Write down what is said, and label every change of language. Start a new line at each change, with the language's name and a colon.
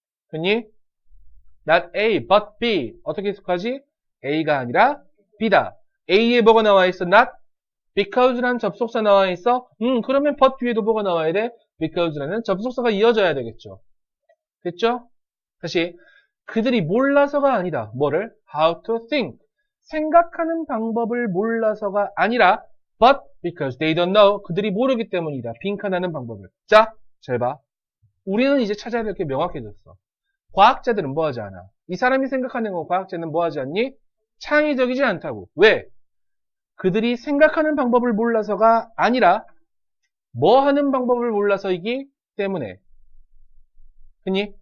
Korean: 됐니? not A, but B. 어떻게 해석하지? A가 아니라 B다. A에 뭐가 나와 있어? not because라는 접속사 나와 있어? 그러면 but 뒤에도 뭐가 나와야 돼? because라는 접속사가 이어져야 되겠죠. 됐죠? 다시. 그들이 몰라서가 아니다.
English: 뭐를? How to think.
Korean: 생각하는 방법을 몰라서가 아니라
English: but because they don't know.
Korean: 그들이 모르기 때문이다. 빈칸하는 방법을. 자, 잘 봐. 우리는 이제 찾아야 될 게 명확해졌어. 과학자들은 뭐하지 않아? 이 사람이 생각하는 거 과학자는 뭐하지 않니? 창의적이지 않다고. 왜? 그들이 생각하는 방법을 몰라서가 아니라 뭐 하는 방법을 몰라서이기 때문에. 그니?